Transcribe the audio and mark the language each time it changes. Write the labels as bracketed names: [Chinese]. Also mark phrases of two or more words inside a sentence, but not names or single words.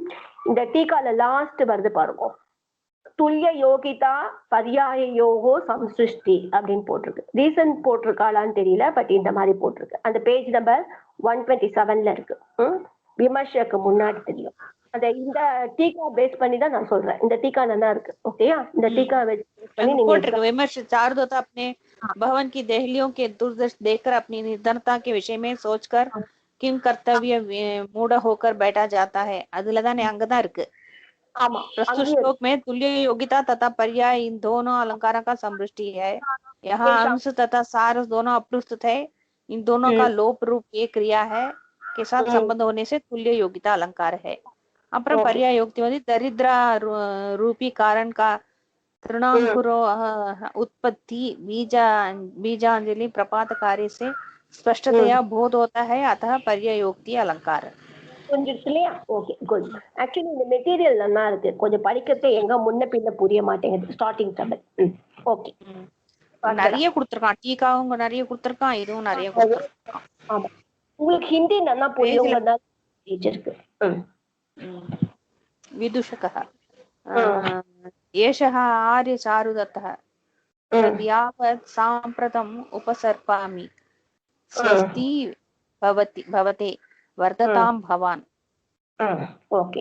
[Tamil] இந்த டீக்கால லாஸ்ட் வருது பாருங்க, [Sanskrit] तुल्य योगिता पर्याय योगो संसृष्टि [Tamil] அப்படின்னு போட்டிருக்கு. ரீசன் போட்டிருக்காளான்னு தெரியல, பட் இந்த மாதிரி போட்டிருக்கு. அந்த [English] page number [Tamil] 127ல இருக்கு. விமர்சக்கு முன்னாடி தெரியும். அந்த இந்த டீக்கா பேஸ் பண்ணி தான் நான் சொல்றேன். இந்த டீக்கா நல்லா இருக்கு. ஓகேயா? இந்த டீக்கா பேஸ் பண்ணி [Hindi] நீங்க विमर्श चारुदत्त अपने भवन की देहलियों के दुर्दश देखकर अपनी निर्धनता के विषय में सोचकर किम कर्तव्य मूड होकर बैठा जाता है. [Tamil] அதுலதான் அங்கதான் இருக்கு. [Hindi] प्रस्तुत श्लोक में तुल्य योगिता तथा पर्याय इन दोनों अलंकारों का समृष्टि है. यहाँ अंश तथा सार दोनों अप्रस्तुत है. इन दोनों का लोप रूप एक क्रिया है के साथ संबंध होने से तुल्य योगिता अलंकार है. அப்புறம் पर्याय योक्ति வந்து दरिद्र रूपी कारण का तृणांकुरो उत्पत्ति बीजांजलि प्रपात कार्य से स्पष्टतया बोध होता है. अतः पर्याय योक्ति अलंकार. [Tamil] புரிஞ்சிருச்சு இல்லையா? [English] okay, good. [Tamil] ஆக்சுவலி இந்த மெட்டீரியல் நல்லா இருக்கு. கொஞ்சம் படிக்கிறது எங்க முன்ன பின்ன புரிய மாட்டேங்குது [English] starting double. [Tamil] ஓகே, நிறைய கொடுத்திருக்கான். டீக்காவும் நிறைய கொடுத்திருக்கான், இதுவும் நிறைய கொடுத்திருக்கான். ஆமா, உங்களுக்கு ஹிந்தி நல்லா புரியும்னா இருக்கு. [Sanskrit] विदूषकः एषः आर्यचारुदत्तः यावत् साम्प्रतम् उपसर्पामि स्वस्ति भवते वर्धतां भवान्. [Hindi] ओके,